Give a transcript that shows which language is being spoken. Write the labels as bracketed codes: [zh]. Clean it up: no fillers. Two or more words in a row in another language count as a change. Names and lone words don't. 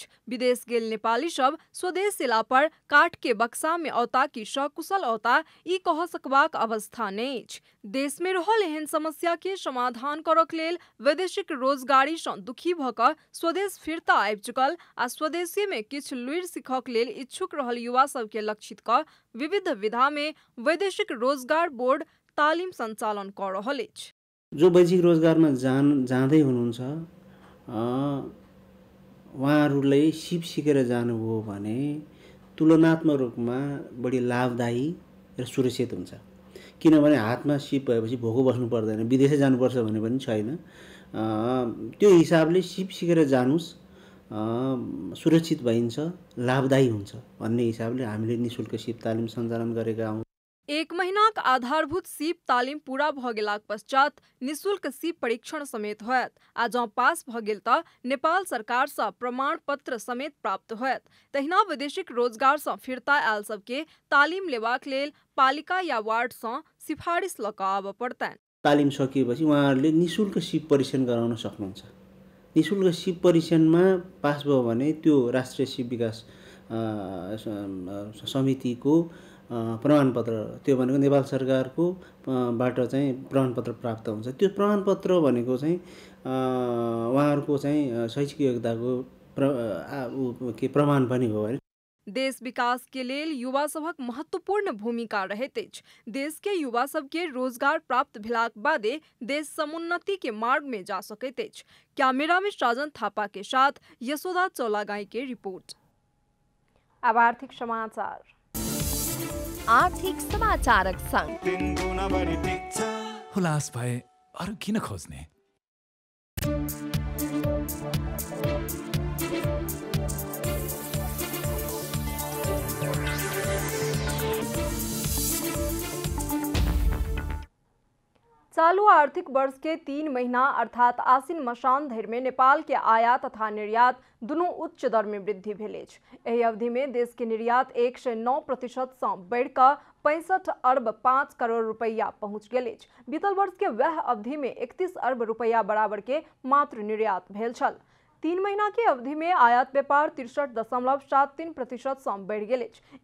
[mai] विदेश गेल नेपाली सब स्वदेश एला पर काठ के बक्सा में औता कि सकुशल औता ई कह सकबाक अवस्था नहि अछि। देश में रहल एहन समस्या के समाधान करक लेल वैदेशिक रोजगारी सँ दुखी भ क स्वदेश फिरता आबि चुकल आ स्वदेशी में किछु लुरि सिखक लेल इच्छुक रहल युवा सब के लक्षित क विविध विधा में वैदेशिक रोजगार बोर्ड तालिम सञ्चालन क रहल अछि। [ne] जो वैदेशिक रोजगारमा जाँदै हुनुहुन्छ उहाँहरूलाई सिप सिकेर जानुभयो भने तुलनात्मक रूपमा बढी लाभदायी र सुरक्षित हुन्छ। किनभने हातमा सिप भएपछि भोको बस्नु पर्दैन, विदेशै जानुपर्छ भन्ने पनि छैन। त्यो हिसाबले सिप सिकेर जानुस्, सुरक्षित भइन्छ, लाभदायी हुन्छ भन्ने हिसाबले हामीले निःशुल्क सिप तालिम सञ्चालन गरेका हौँ। एक महीनाक आधारभूत सीप तालिम पूरा भ गेलाक पश्चात निःशुल्क सीप परीक्षण समेत होयत आ जँ पास भ गेल त नेपाल सरकार सँ प्रमाण पत्र समेत प्राप्त होयत। तहिना वैदेशिक रोजगार सँ फिरता आयल सबके तालिम लेबाक लेल पालिका या वार्ड सँ सिफारिस ल क आबऽ पर्तैन। तालिम सकिएपछि उहाँहरूले निःशुल्क सिप परीक्षण गराउन सक्नुहुन्छ। निःशुल्क सिप परीक्षणमा पास भयो भने त्यो राष्ट्रिय सिप विकास समितिको प्रमाणपत्र, त्यो भनेको नेपाल सरकारको बाट चाहिँ प्रमाणपत्र प्राप्त हुन्छ। त्यो प्रमाणपत्र भनेको चाहिँ उहाँहरूको चाहिँ शैक्षिक योग्यताको प्रमाण पनि हो है। [mai] देश विकास के लेल युवा सभक महत्वपूर्ण भूमिका रहैत अछि। देश के युवा सब के रोजगार प्राप्त भेलाक बादे देश समुन्नति के मार्ग में जा सकैत अछि। कैमरा में साजन थापा के साथ यशोदा चौलागाई के रिपोर्ट। अब आर्थिक समाचार। आर्थिक समाचारक संग [ne] हुलास भए अरू किन खोज्ने? [mai] चालू आर्थिक वर्ष के 3 महीना अर्थात आसिन मसान धरि में नेपाल के आयात तथा निर्यात दुनू उच्च दर में वृद्धि भेल अछि। एहि अवधि में देश के निर्यात 109% सँ बढ़ि क 65 अरब 5 करोड़ रुपया पहुंच गेल अछि। बीतल वर्ष के वह अवधि में 31 अरब रुपया बराबर के मात्र निर्यात भेल छल। 3 महीना के अवधि में आयात व्यापार 63.73% सँ बढ़ि गेल अछि।